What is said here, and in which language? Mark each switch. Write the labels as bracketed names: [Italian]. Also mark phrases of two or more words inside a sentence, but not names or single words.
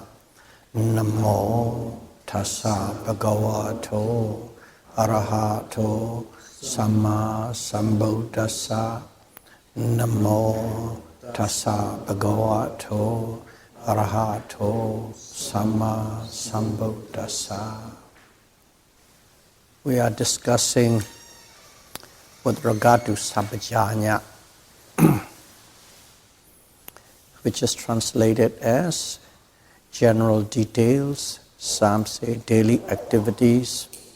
[Pali] Namo tassa bhagavato arahato sama sambuddhassa. Namo tassa bhagavato arahato sama sambuddhassa. [English] We are discussing with regard to Sampajanya, which is translated as general details, some say daily activities,